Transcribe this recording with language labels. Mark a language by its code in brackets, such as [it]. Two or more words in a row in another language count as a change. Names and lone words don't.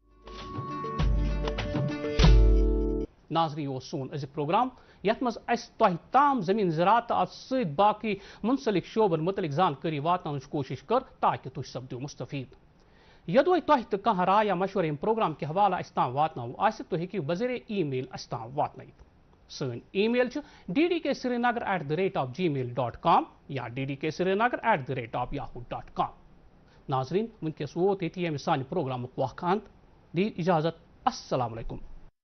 [ks] ناظرین یہ سون أزیُک پروگرام یتھ منٛز اَسہِ تۄہہِ تام زٔمیٖن زراعت تہٕ اَتھ سۭتۍ باقٕے مُنسلک شعبن متعلق زانکٲری واتناونٕچ کوٗشش کٔر تاکہِ تُہۍ سپدِو مُستفیٖد یوٚدوے تۄہہِ تہٕ کانٛہہ راے یا مشورٕ ییٚمہِ پروگرام کہِ حوالہٕ اَسہِ تام واتناوُن آسہِ تُہۍ ہیٚکِو بذریعہ ای میل اَسہِ تام واتنٲوِتھ سٲنۍ ای میل چھِ ddksrinagar@gmail.com یا ddksrinagar@yahoo.com ناظرین وٕنکیٚس ووت ییٚتہِ ییٚمہِ سانہِ پروگرامُک وقت انت دی اجازت السلام علیکم